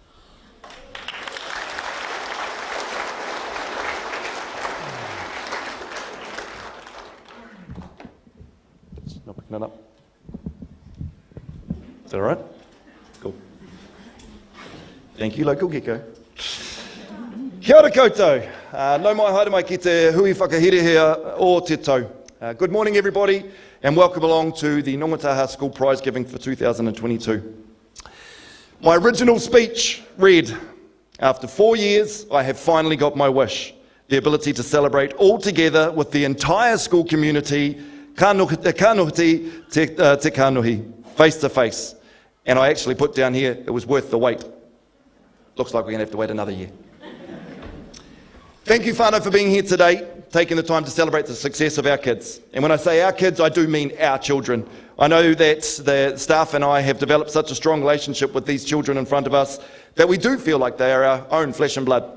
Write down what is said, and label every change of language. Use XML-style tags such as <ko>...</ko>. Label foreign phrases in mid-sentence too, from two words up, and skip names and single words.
<en>It's not picking it up. Is that all right? Cool. Thank you, local Gecko.</en> <mi>Kia ora koutou. Nau mai haere mai ki te hui whakahirehea o te tau.</mi> <en>Good morning, everybody, and welcome along to the Ngongotaha School Prize Giving for 2022. My original speech read, after 4 years, I have finally got my wish, the ability to celebrate all together with the entire school community,</en> <mi>kanuhiti te kanuhi,</mi> <en>face to face. And I actually put down here, it was worth the wait. looks like we're going to have to wait another year. Thank you, whānau, for being here today, taking the time to celebrate the success of our kids. And when I say our kids, I do mean our children. I know that the staff and I have developed such a strong relationship with these children in front of us that we do feel like they are our own flesh and blood.</en>